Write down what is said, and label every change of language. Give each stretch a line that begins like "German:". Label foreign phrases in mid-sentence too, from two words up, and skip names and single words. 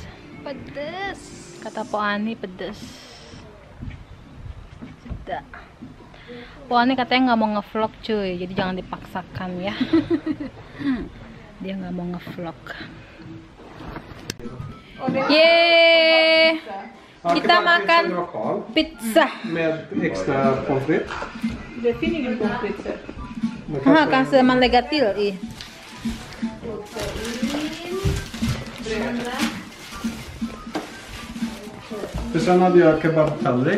Indonesian: Pedas. Kata Po Ani pedas. Tidak. Po Ani katanya nggak mau ngevlog cuy, jadi jangan dipaksakan ya. Dia nggak mau ngevlog. Yeay. Kita makan pizza.
Swedish: Med extra pommes frites. Det finns ingen pommes frites. Kanske man lägger till i. För sen hade jag kebabtallrik.